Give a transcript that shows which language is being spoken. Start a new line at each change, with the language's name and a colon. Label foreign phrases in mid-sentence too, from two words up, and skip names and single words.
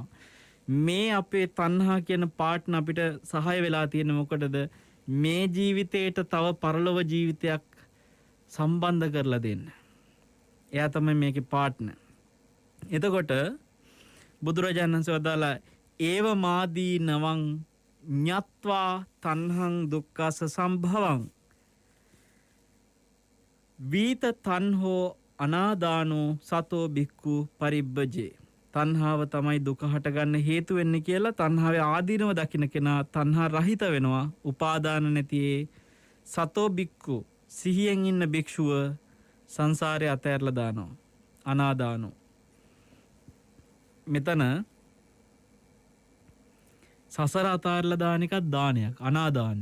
Sinhala: මේ අපේ තණ්හා කියන පාර්ට්නර් අපිට සහාය වෙලා තියෙන මොකටද? මේ ජීවිතේට තව පරලොව ජීවිතයක් සම්බන්ධ කරලා දෙන්න. එයා තමයි මේකේ පාර්ට්නර්. එතකොට බුදුරජාණන් වහන්සේ වදාලා
Pali: ඒව මාදී නවං ඤත්වා තණ්හං දුක්ඛස සම්භවං වීත තණ්හෝ අනාදානෝ සතෝ බික්ඛු පරිබ්බජේ.
Sinhala: තණ්හාව තමයි දුක හටගන්න හේතු වෙන්නේ කියලා තණ්හාවේ ආදීනව දකින්න කෙනා තණ්හා රහිත වෙනවා. උපාදාන නැතිේ
Pali: සතෝ බික්ඛු,
Sinhala: සිහියෙන් ඉන්න භික්ෂුව සංසාරේ අතහැරලා දානවා. අනාදානෝ. මෙතන සසර අතහැරලා දාන එකක් දානයක්, අනාදානි.